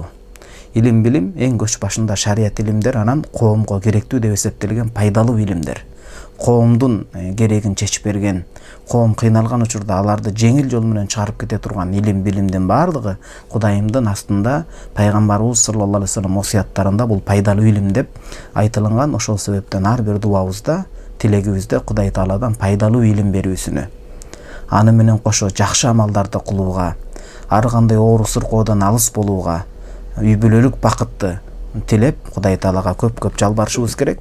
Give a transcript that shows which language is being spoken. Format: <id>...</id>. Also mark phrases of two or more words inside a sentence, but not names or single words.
<ky>Илим билим эң көч башында шарият илимдер, анан коомго керектүү деп эсептелген пайдалуу илимдер. Коомдун керегин чечип берген, коом кыйналган учурда аларды жеңил жол менен чыгарып кете турган илим билимдин баардыгы Кудайымдын астында пайгамбарыбыз</ky> <ar>صلى الله عليه وسلم</ar> <ky>осуяттарында бул пайдалуу илим деп айтылган. Ошол себептен ар бир дуабызда, тилегибизде Кудай Тааладан пайдалуу илим берүүсүнө, аны менен кошо жакшы амалдарды кылууга, ар кандай оору сыркоодон алыс болууга, үй бүлөлүк бакытты тилеп Кудай Таалага көп-көп жалбарышыбыз керек.</ky>